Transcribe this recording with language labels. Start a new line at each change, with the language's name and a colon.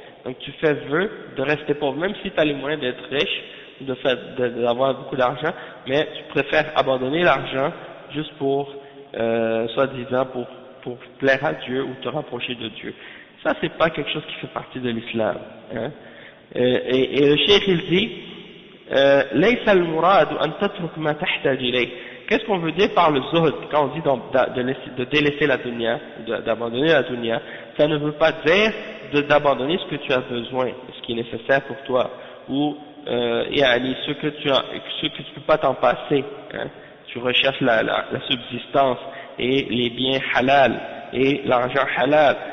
French: Donc tu fais vœu de rester pauvre, même si tu as les moyens d'être riche, d'avoir beaucoup d'argent, mais tu préfères abandonner l'argent juste pour, soi-disant, pour plaire à Dieu ou te rapprocher de Dieu. Ça, c'est pas quelque chose qui fait partie de l'islam, hein. Et le cheikh il dit,
Arabic: ليس المراد أن تترك ما تحتاج إليه.
French: Qu'est-ce qu'on veut dire par le zuhd quand on dit de délaisser la dunya, d'abandonner la dunya? Ça ne veut pas dire d'abandonner ce que tu as besoin, ce qui est nécessaire pour toi, ou ce que tu peux pas t'en passer, hein. Tu recherches la subsistance et les biens halal et l'argent halal.